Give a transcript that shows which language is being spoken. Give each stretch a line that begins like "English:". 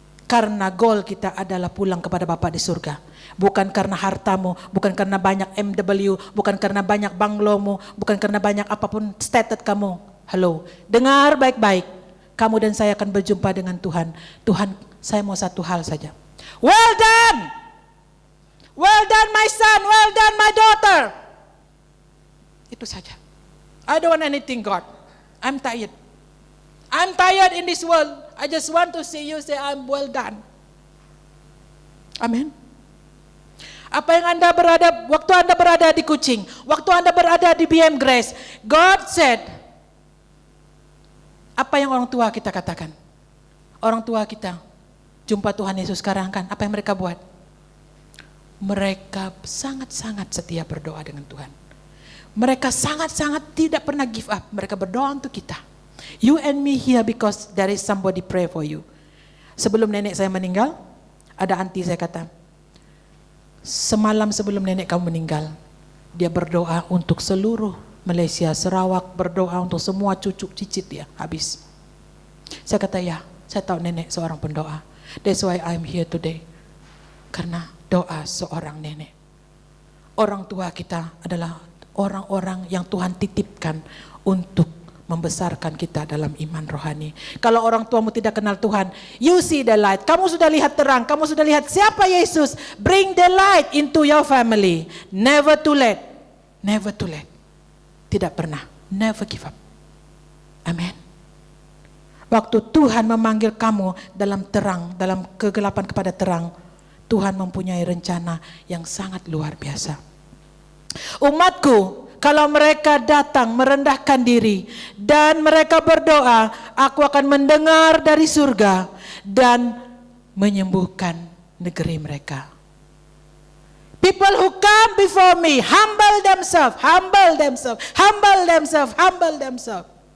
Malay: Karena goal kita adalah pulang kepada Bapa di surga. Bukan karena hartamu, bukan karena banyak MW, bukan karena banyak banglomu, bukan karena banyak apapun status kamu. Halo, dengar baik-baik. Kamu dan saya akan berjumpa dengan Tuhan. Tuhan, saya mau satu hal saja.
English: Well done! Well done my son, well done my daughter.
Malay: Itu saja.
English: I don't want anything God. I'm tired. I'm tired in this world. I just want to see you say I'm well done.
Malay: Amin. Apa yang waktu Anda berada di Kucing, waktu Anda berada di BM Grace,
English: God said,
Malay: apa yang orang tua kita katakan? Orang tua kita jumpa Tuhan Yesus sekarang kan, apa yang mereka buat? Mereka sangat-sangat setia berdoa dengan Tuhan. Mereka sangat-sangat tidak pernah give up. Mereka berdoa untuk kita.
English: You and me here because there is somebody pray for you.
Malay: Sebelum nenek saya meninggal, ada auntie saya kata, semalam sebelum nenek kamu meninggal, dia berdoa untuk seluruh Malaysia, Sarawak, berdoa untuk semua cucu cicit dia, habis. Saya kata ya, saya tahu nenek seorang pendoa.
English: That's why I'm here today.
Malay: Karena doa seorang nenek. Orang tua kita adalah orang-orang yang Tuhan titipkan untuk membesarkan kita dalam iman rohani. Kalau orang tuamu tidak kenal Tuhan,
English: you see the light.
Malay: Kamu sudah lihat terang, kamu sudah lihat siapa Yesus.
English: Bring the light into your family. Never too late. Never too late.
Malay: Tidak pernah.
English: Never give up. Amen.
Malay: Waktu Tuhan memanggil kamu dalam terang, dalam kegelapan kepada terang, Tuhan mempunyai rencana yang sangat luar biasa. Umatku, kalau mereka datang merendahkan diri dan mereka berdoa, aku akan mendengar dari surga dan menyembuhkan negeri mereka.
English: People who come before me, humble themselves, humble themselves, humble themselves, humble themselves.